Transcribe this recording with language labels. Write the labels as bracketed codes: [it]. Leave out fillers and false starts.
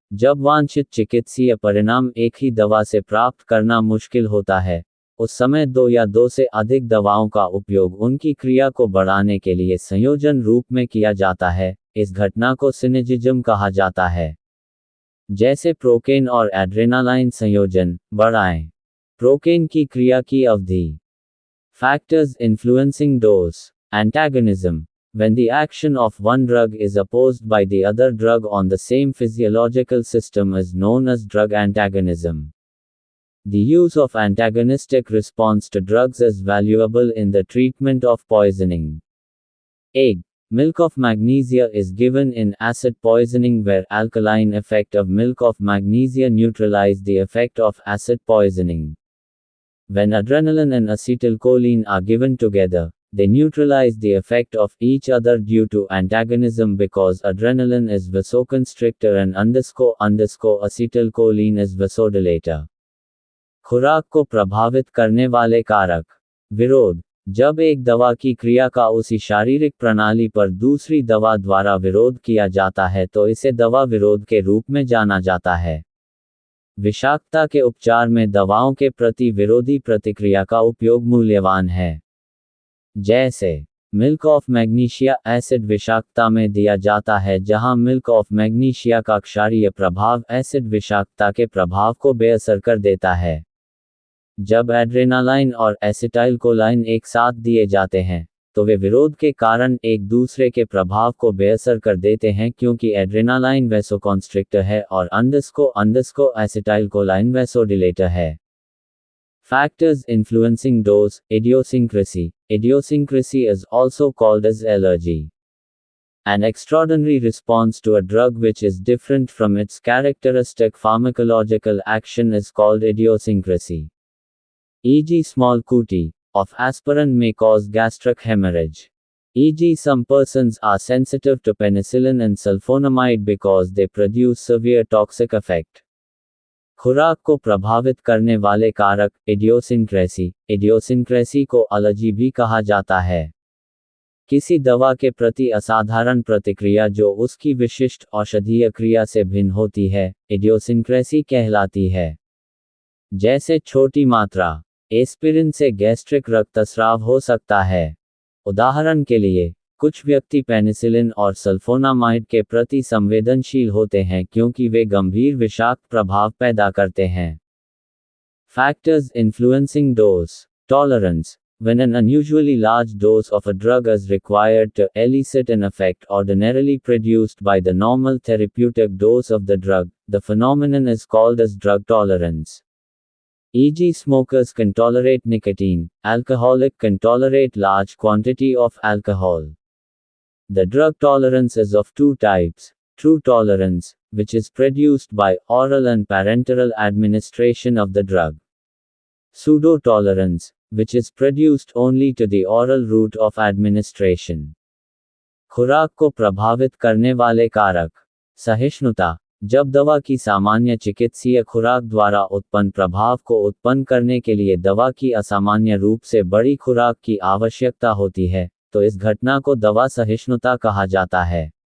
[hi] जब वांछित चिकित्सीय परिणाम एक ही दवा से प्राप्त करना मुश्किल होता है, उस समय दो या दो से अधिक दवाओं का उपयोग उनकी क्रिया को बढ़ाने के लिए संयोजन रूप में किया जाता है। इस घटना को सिनर्जिज्म कहा जाता है। जैसे प्रोकेन और एड्रेनालाइन संयोजन, बढ़ाएं। प्रोकेन की क्रिया की अवधि। [en] Factors influencing dose. [hi] एंटागनिज्म। [en] When the action of one drug is opposed by the other drug on the same physiological system is known as drug antagonism. The use of antagonistic response to drugs is valuable in the treatment of poisoning. Egg milk of magnesia is given in acid poisoning where alkaline effect of milk of magnesia neutralize the effect of acid poisoning. When adrenaline and acetylcholine are given together, they neutralize the effect of each other due to antagonism because adrenaline is vasoconstrictor and acetylcholine is vasodilator. [hi] खुराक को प्रभावित करने वाले कारक। विरोध। जब एक दवा की क्रिया का उसी शारीरिक प्रणाली पर दूसरी दवा द्वारा विरोध किया जाता है तो इसे दवा विरोध के रूप में जाना जाता है। विषाक्तता के उपचार में दवाओं के प्रति विरोधी प्रतिक्रिया का उपयोग मूल्यवान है। जैसे मिल्क ऑफ मैग्नीशिया एसिड विषाक्तता में दिया जाता है जहां मिल्क ऑफ मैग्नीशिया का क्षारीय प्रभाव एसिड विषाक्तता के प्रभाव को बेअसर कर देता है। जब एड्रेनालाइन और एसिटाइलकोलाइन एक साथ दिए जाते हैं तो वे विरोध के कारण एक दूसरे के प्रभाव को बेअसर कर देते हैं क्योंकि एड्रेनालाइन वैसोकॉन्स्ट्रिक्टर है और एसिटाइलकोलाइन वैसोडिलेटर है। [en] Factors influencing dose, idiosyncrasy. Idiosyncrasy is also called as allergy. An extraordinary response to a drug which is different from its characteristic pharmacological action is called idiosyncrasy. E.g. small quantity of aspirin may cause gastric hemorrhage. E.g. some persons are sensitive to penicillin and sulfonamide because they produce severe toxic effect. [hi] खुराक को प्रभावित करने वाले कारक। Idiosyncrasy. Idiosyncrasy को allergy भी कहा जाता है। किसी दवा के प्रति असाधारण प्रतिक्रिया जो उसकी विशिष्ट औषधीय क्रिया से भिन्न होती है, इडियोसिंक्रेसी कहलाती है। जैसे छोटी मात्रा एस्पिरिन से गैस्ट्रिक रक्तस्राव हो सकता है। उदाहरण के लिए, कुछ व्यक्ति पेनिसिलिन और सल्फोनामाइड के प्रति संवेदनशील होते हैं क्योंकि वे गंभीर विषाक्त प्रभाव पैदा करते हैं। [en] Factors influencing dose. Tolerance. When an unusually large dose of a drug is required to elicit an effect ordinarily produced by the normal therapeutic dose of the drug, the phenomenon is called as drug tolerance. E.g. smokers can tolerate nicotine, alcoholic can tolerate large quantity of alcohol. The drug tolerance is of two types: true tolerance, which is produced by oral and parenteral administration of the drug. Pseudo-tolerance, which is produced only to the oral route of administration. [hi] खुराक को प्रभावित करने वाले कारक। सहिष्णुता। जब दवा की सामान्य चिकित्सीय खुराक द्वारा उत्पन्न प्रभाव को उत्पन्न करने के लिए दवा की असामान्य रूप से बड़ी खुराक की आवश्यकता होती है, तो इस घटना को दवा सहिष्णुता कहा जाता है।